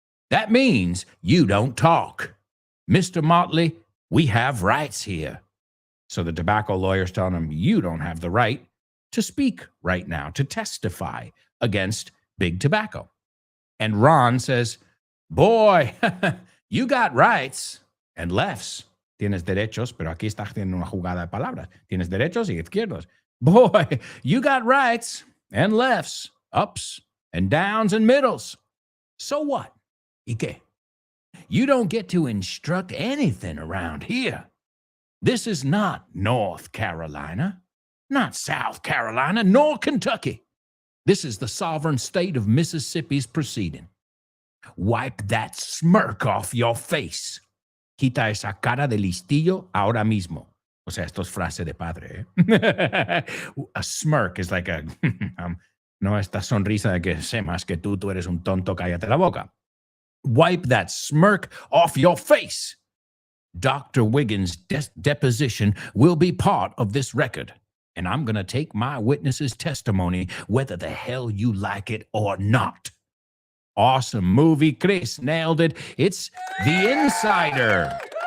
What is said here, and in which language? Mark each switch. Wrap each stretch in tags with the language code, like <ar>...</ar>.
<en>That means you don't talk. Mr. Motley, we have rights here. So the tobacco lawyer's telling him, you don't have the right to speak right now, to testify against Big Tobacco. And Ron says, boy, you got rights and lefts.</en> <es>Tienes derechos, pero aquí está haciendo una jugada de palabras. Tienes derechos y izquierdos.</es> <en>Boy, you got rights and lefts, ups and downs and middles. So what?</en> <es>¿Y qué?</es> <en>You don't get to instruct anything around here. This is not North Carolina, not South Carolina, nor Kentucky. This is the sovereign state of Mississippi's proceeding. Wipe that smirk off your face.</en> <es>Quita esa cara de listillo ahora mismo. O sea, esto es frase de padre, ¿eh?</es> <en>A smirk is like a,</en> <es>no esta sonrisa de que sé más que tú eres un tonto, cállate la boca.</es> <en>Wipe that smirk off your face. Dr. Wiggins' deposition will be part of this record, and I'm going to take my witness's testimony whether the hell you like it or not. Awesome movie. Chris nailed it. It's The Insider.</en>